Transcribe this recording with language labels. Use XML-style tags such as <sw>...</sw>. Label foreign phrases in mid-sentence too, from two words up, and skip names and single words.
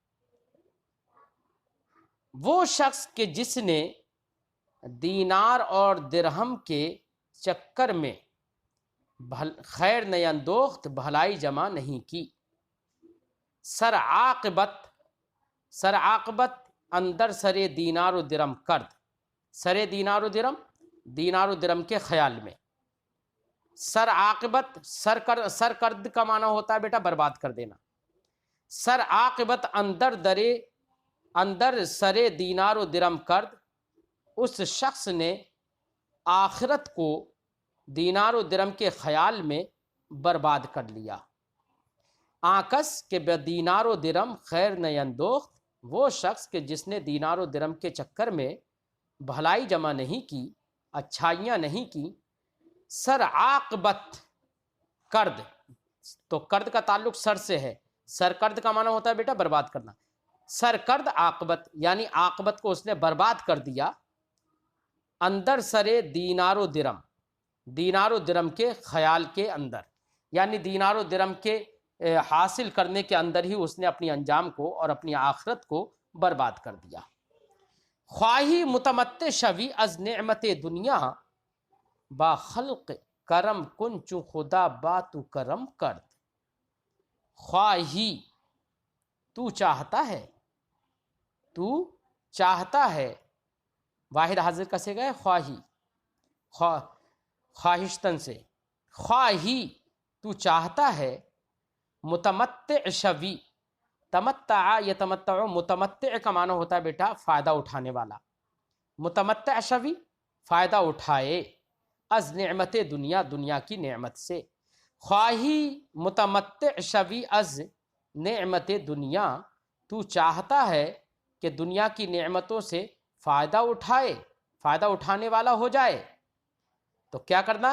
<ur>وہ شخص کہ جس نے دینار اور درہم کے چکر میں</ur> <fa>خیر نیندوخت</fa> <ur>بھلائی جمع نہیں کی، سر</ur> <fa>عاقبت اندر سر دینار و درم کرد،</fa> <ur>سر دینار و درم کے خیال میں،</ur> <fa>سر عاقبت سر کرد</fa> <ur>کا معنی ہوتا ہے بیٹا برباد کر دینا،</ur> <fa>سر عاقبت اندر سر دینار و درم کرد،</fa> <ur>اس شخص نے آخرت کو دینار و درم کے خیال میں برباد کر لیا۔</ur> <fa>آکس کے بدینار و درم خیر نیندوخت،</fa> <ur>وہ شخص کہ جس نے دینار و درم کے چکر میں بھلائی جمع نہیں کی، اچھائیاں نہیں کی،</ur> <fa>سر عاقبت کرد،</fa> <ur>تو کرد کا تعلق سر سے ہے، سر کرد کا معنی ہوتا ہے بیٹا برباد کرنا،</ur> <fa>سر کرد عاقبت</fa> <ur>یعنی عاقبت کو اس نے برباد کر دیا،</ur> <fa>اندر سرے دینار و درم،</fa> <ur>دینار و درم کے خیال کے اندر، یعنی دینار و درم کے حاصل کرنے کے اندر ہی اس نے اپنی انجام کو اور اپنی آخرت کو برباد کر دیا۔</ur> <fa>خواہی متمتع شوی از نعمت دنیا، با خلق کرم کن چو خدا با تو کرم کرد۔</fa> <ur>خواہی تو چاہتا ہے، تو چاہتا ہے، واحد حاضر کسے گئے خواہی، خواہشتن سے، خواہی تو چاہتا ہے،</ur> <fa>متمتع شوی،</fa> <ar>تمتع یتمتع،</ar> <ur>متمتع کا معنی ہوتا ہے بیٹا فائدہ اٹھانے والا،</ur> <fa>متمتع شوی</fa> <ur>فائدہ اٹھائے،</ur> <fa>از نعمت دنیا،</fa> <ur>دنیا کی نعمت سے،</ur> <fa>خواہی متمتع شوی از نعمت دنیا،</fa> <ur>تو چاہتا ہے کہ دنیا کی نعمتوں سے فائدہ اٹھائے، فائدہ اٹھانے والا ہو جائے، تو کیا کرنا ہے؟</ur>